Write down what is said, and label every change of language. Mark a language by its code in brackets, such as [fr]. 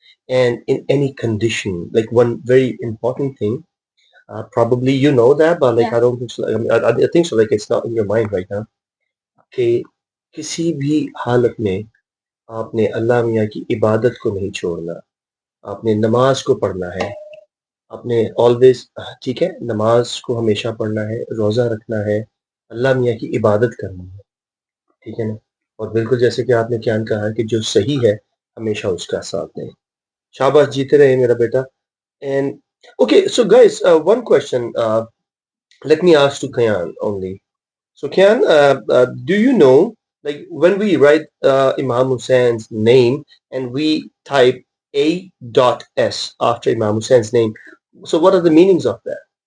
[en] And in any condition, like one very important thing, probably you know that, but like Yeah. I don't think so. I think so. Like it's not in your mind right now. [ur] کہ کسی بھی حالت میں آپ نے اللہ میاں کی عبادت کو نہیں چھوڑنا. آپ نے نماز کو پڑھنا ہے، آپ نے آلویز، ٹھیک ہے، نماز کو ہمیشہ پڑھنا ہے، روزہ رکھنا ہے، اللہ میاں کی عبادت کرنی ہے، ٹھیک ہے نا. اور بالکل جیسے کہ آپ نے کیا کہا کہ جو صحیح ہے ہمیشہ اس کا ساتھ دیں. شاباش، جیتے رہے میرا بیٹا. [en] And okay, so guys one question let me ask to Kian only. So Kian, do you know, like when we write Imam Hussein's name and we type A.S after Imam Hussein's name, so what are the meanings of that?